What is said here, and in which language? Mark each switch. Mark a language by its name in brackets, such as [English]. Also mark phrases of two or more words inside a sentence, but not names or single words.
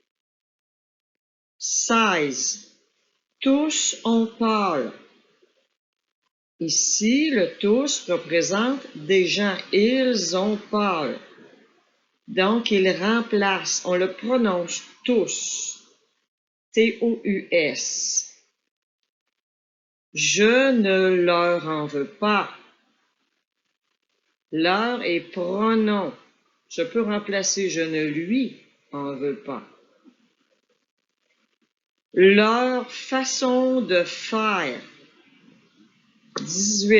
[French] 16. Tous on parle. Ici, le tous représente des gens. Ils on parle. Donc, il remplace. On le prononce tous. T-O-U-S. Je ne leur en veux pas. Leur est pronom. Je peux remplacer je ne lui en veux pas. Leur façon de faire. 18.